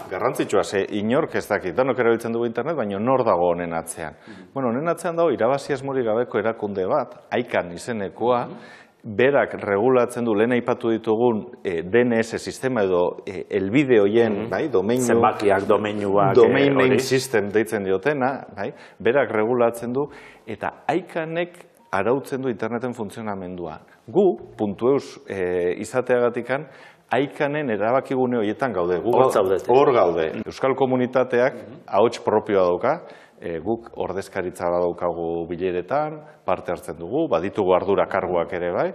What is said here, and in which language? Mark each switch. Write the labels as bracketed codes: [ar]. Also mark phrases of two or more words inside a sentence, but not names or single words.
[eu] Garrantzitsua, ze inork ez dakit, danok erabiltzen dugu internet, baina nor dago honen atzean. Bueno, honen atzean dago, irabazi asmorik gabeko erakunde bat, ICANN izenekoa, berak regulatzen du, lehen aipatu ditugun DNS sistema edo helbide hoien, domeinu... Zenbakiak, domeinuak... [en] Domain name system [eu] deitzen diotena, berak regulatzen du, eta ICANNek arautzen du interneten funtzionamendua. Gu, .eus izateagatikan, ICANN-en erabakigune horietan gaude. Hor gaude. Euskal komunitateak ahots propioa dauka, guk ordezkaritza badaukagu bileretan, parte hartzen dugu, baditugu ardura karguak ere bai.